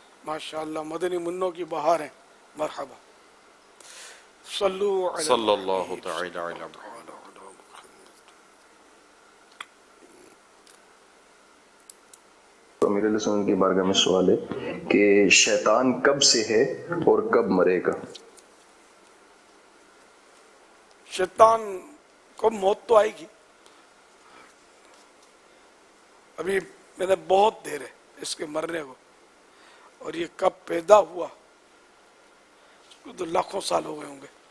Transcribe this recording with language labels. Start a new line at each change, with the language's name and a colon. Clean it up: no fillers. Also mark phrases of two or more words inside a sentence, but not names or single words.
Urdu: ماشاءاللہ مدنی منوں کی بہار ہے.
Arabic: مرحبا۔ صلوا على صلى الله تعالى عليه وسلم.
Urdu: تو میرے رسول کی بارگاہ میں سوال ہے کہ شیطان کب سے ہے اور کب مرے گا؟ شیطان کو موت تو آئے گی، ابھی میں نے بہت دیر ہے اس کے مرنے کو، اور یہ کب پیدا ہوا اس کو تو لاکھوں سال ہو گئے ہوں گے.